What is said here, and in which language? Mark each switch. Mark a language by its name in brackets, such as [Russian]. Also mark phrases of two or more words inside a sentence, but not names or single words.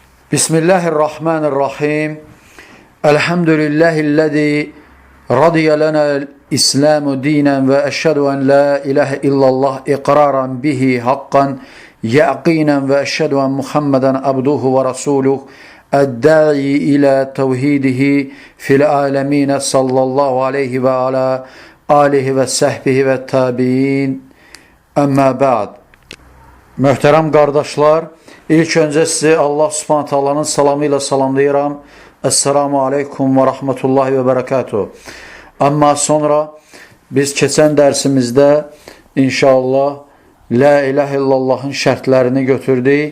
[Arabic] بسم الله الرحمن الرحيم. الحمد لله الذي رضي لنا الإسلام دينا وأشهد أن لا إله إلا الله إقرارا به حقا يقينا وأشهد أن محمدا عبده ورسوله الداعي إلى توحيده في العالمين صلى الله عليه وعلى آله وصحبه وتابعين. أما بعد. [Azerbaijani] Möhtərəm qardaşlar, İlk öncə sizi Allah [Arabic] سبحانه تعالى [Azerbaijani] salamı ilə salamlayıram. [Arabic] السلام عليكم ورحمة الله وبركاته. [Azerbaijani] Amma sonra biz keçən dərsimizdə inşallah [Arabic] لا إله إلا الله [Azerbaijani] şərtlərini götürdük.